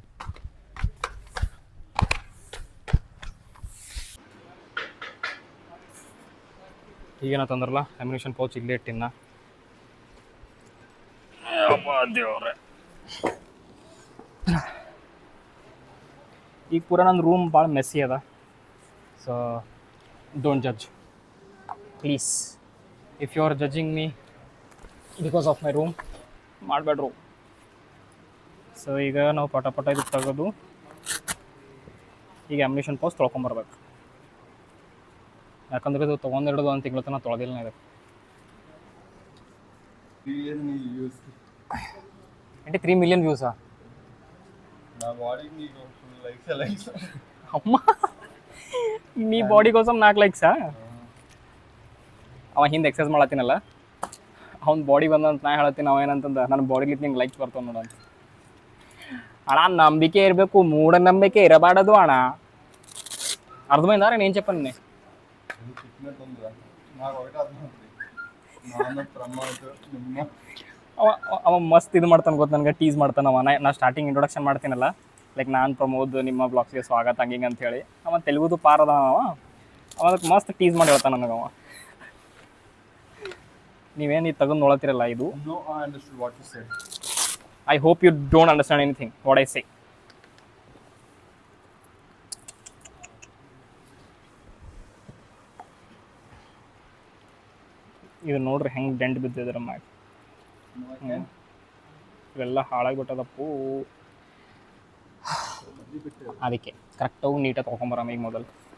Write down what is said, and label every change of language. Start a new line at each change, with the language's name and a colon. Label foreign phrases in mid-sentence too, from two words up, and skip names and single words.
Kannada: ಈಗೇನಂತಂದ್ರಲ್ಲ
English: ammunition pouch
Kannada: ಇಲ್ಲೇ ಇಟ್ಟಿನ ದೇವ್ರೆ. ಈಗ ಪೂರ ನನ್ನ ರೂಮ್ ಭಾಳ ಮೆಸ್ಸಿ ಅದ.
English: so don't judge please. if you are judging me because of my room, ಮಾಡಬೇಡ್ರು.
Kannada: ಸೊ ಈಗ ನಾವು ಪಟ ಪಟ ಇದು ತೆಗೆದು ಈಗ
English: ammunition pouch
Kannada: ತೊಳ್ಕೊಂಬರ್ಬೇಕು. ಯಾಕಂದ್ರೆ ಇದು ತೊಗೊಂಡಿಡೋದು ಒಂದು ತಿಂಗಳ ತನಕ ತೊಳೆದಿಲ್ಲ ಇದೆ. 3 ಮಿಲಿಯನ್ ವ್ಯೂಸಾ? ಅಮ್ಮ, ನೀ ಬಾಡಿಗೋಸಮ್ 4 ಲೈಕ್ಸಾ? ಅವ ಹಿಂದೆ ಎಕ್ಸಸೈಸ್ ಮಾಡತ್ತೀನಲ್ಲ, ಅವ್ನ ಬಾಡಿ ಬಂದಂತ ನಾ ಹೇಳತ್ತೀನಿ. ಅವ ಏನಂತಂದ, ನನ್ನ ಬಾಡಿಲಿತ್ತು ನಿಂಗೆ ಲೈಕ್ಸ್ ಬರ್ತಾವ ನೋಡ ಅಂತ. ಅಣ್ಣ ನಂಬಿಕೆ ಇರಬೇಕು, ಮೂಢನಂಬಿಕೆ ಇರಬಾರದು ಅಣ್ಣ.
Telugu: ಅರ್ಧమైందారా నేను చెప్పను?
Kannada: ಅವ ಮಸ್ತ್ ಇದು ಮಾಡ್ತಾನೆ ಗೊತ್ತು ನನಗೆ, ಟೀಸ್ ಮಾಡ್ತಾನೆ ಅವ. ನಾ
English: starting introduction
Kannada: ಮಾಡ್ತೀನಲ್ಲ, ಲೈಕ್ ನಾನು ಪ್ರಮೋದ್ ನಿಮ್ಮ ಬ್ಲಾಗ್ಸ್ಗೆ ಸ್ವಾಗತ ಹಂಗಿಂಗೆ ಅಂತೇಳಿ. ಅವ ತೆಲುಗುದು ಪಾರದ ಅದಕ್ಕೆ ಮಸ್ತ್ ಟೀಸ್ ಮಾಡಿ ಹೇಳ್ತಾನೆ ನನಗೆ ಅವ. ನೀವೇನು ಇದು ತಗೊಂಡು ನೋಡತ್ತಿರಲ್ಲ ಇದು.
English: I hope you don't understand anything what I say.
Kannada: ಇದು ನೋಡ್ರಿ ಹೆಂಗೆ ಡೆಂಟ್ ಬಿದ್ದಿದ್ರ ಮ್ಯಾಗ. ಇವೆಲ್ಲ ಹಾಳಾಗಿಬಿಟ್ಟದಪ್ಪು. ಅದಕ್ಕೆ ಕರೆಕ್ಟಾಗಿ ನೀಟಾಗಿ ತೊಗೊಂಬರಮ್ಮ ಈಗ ಮೊದಲು.